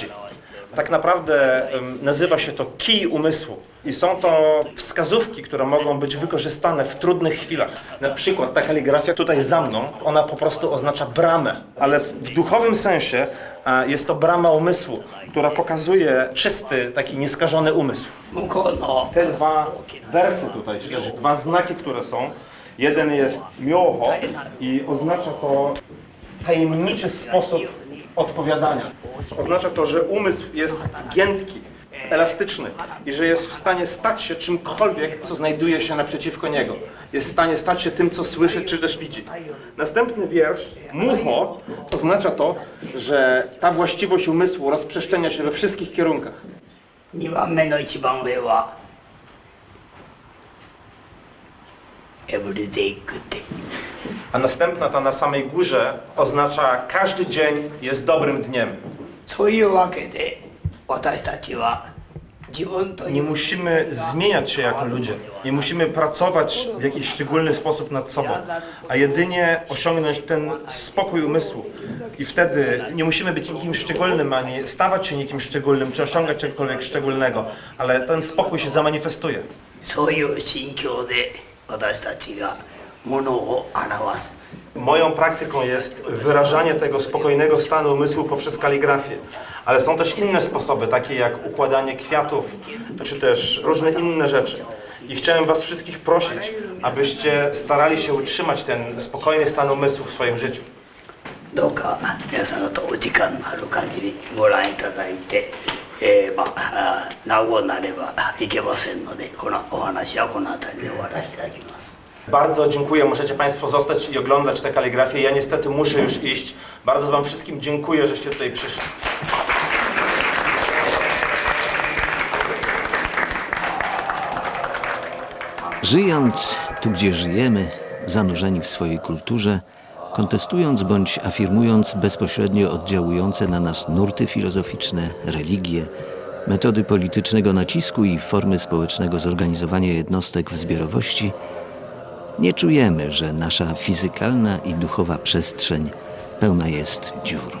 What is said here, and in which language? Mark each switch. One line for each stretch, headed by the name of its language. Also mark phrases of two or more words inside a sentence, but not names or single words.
Polish: Tak naprawdę nazywa się to kij umysłu. I są to wskazówki, które mogą być wykorzystane w trudnych chwilach. Na przykład ta kaligrafia tutaj za mną, ona po prostu oznacza bramę. Ale w duchowym sensie jest to brama umysłu, która pokazuje czysty, taki nieskażony umysł.
Japanese: 向こうの
Polish: Te dwa wersy tutaj, czy też dwa znaki, które są. Jeden jest myoho i oznacza to tajemniczy sposób odpowiadania. Oznacza to, że umysł jest giętki, elastyczny i że jest w stanie stać się czymkolwiek, co znajduje się naprzeciwko niego. Jest w stanie stać się tym, co słyszy, czy też widzi. Następny wiersz, mucho, oznacza to, że ta właściwość umysłu rozprzestrzenia się we wszystkich kierunkach.
Japanese: 2 番目の一番上は
English: everyday good day
Polish: A następna, ta na samej górze, oznacza każdy dzień jest dobrym dniem.
Japanese: そういうわけで私たちは自分とい
Polish: Nie
Japanese: う
Polish: musimy zmieniać się jako ludzie. Nie musimy pracować w jakiś szczególny sposób nad sobą, a jedynie osiągnąć ten spokój umysłu. I wtedy nie musimy być nikim szczególnym, ani stawać się nikim szczególnym, czy osiągać czegokolwiek szczególnego, ale ten spokój się zamanifestuje.
Japanese: そういう心境で私たちがものを表す
Polish: Moją praktyką jest wyrażanie tego spokojnego stanu umysłu poprzez kaligrafię. Ale są też inne sposoby, takie jak układanie kwiatów, czy też różne inne rzeczy. I chciałem was wszystkich prosić, abyście starali się utrzymać ten spokojny stan umysłu w swoim życiu.
Japanese: どうか皆さん方お時間のある限りご覧いただいて、なおなればいけませんので、このお話はこの辺りで終わらせていただきます。
Polish: Bardzo dziękuję, możecie Państwo zostać i oglądać tę kaligrafię. Ja niestety muszę już iść. Bardzo Wam wszystkim dziękuję, żeście tutaj przyszli. Żyjąc tu, gdzie żyjemy, zanurzeni w swojej kulturze, kontestując bądź afirmując bezpośrednio oddziałujące na nas nurty filozoficzne, religie, metody politycznego nacisku i formy społecznego zorganizowania jednostek w zbiorowości, nie czujemy, że nasza fizykalna i duchowa przestrzeń pełna jest dziur.